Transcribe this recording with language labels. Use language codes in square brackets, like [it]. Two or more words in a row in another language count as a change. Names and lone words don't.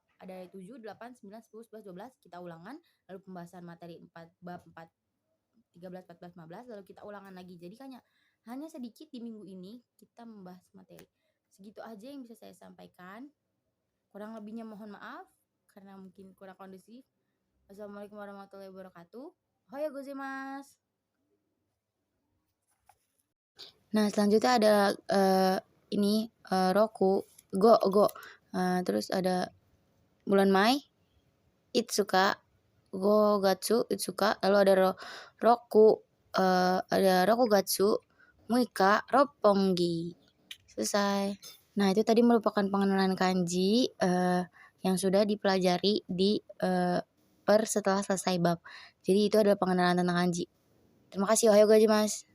[id] Ada 7, 8, 9, 10, 11, 12 kita ulangan, lalu pembahasan materi 4 bab 4 13, 14, 15, lalu kita ulangan lagi. Jadi hanya sedikit di minggu ini kita membahas materi. Segitu aja yang bisa saya sampaikan. Kurang lebihnya mohon maaf karena mungkin kurang kondusif. [ar] السلام عليكم ورحمة الله وبركاته. [ja] おはようございます. [id] Nah, selanjutnya ada Roku, Go. Terus ada bulan Mei, [ja] 五日、五月、五日. [id] Lalu ada Roku, ada [ja] 六月、六日, [id] Roppongi. Selesai. Nah, itu tadi merupakan pengenalan kanji yang sudah dipelajari di setelah selesai bab. Jadi itu adalah pengenalan tentang kanji. Terima kasih. [ja] おはようございます.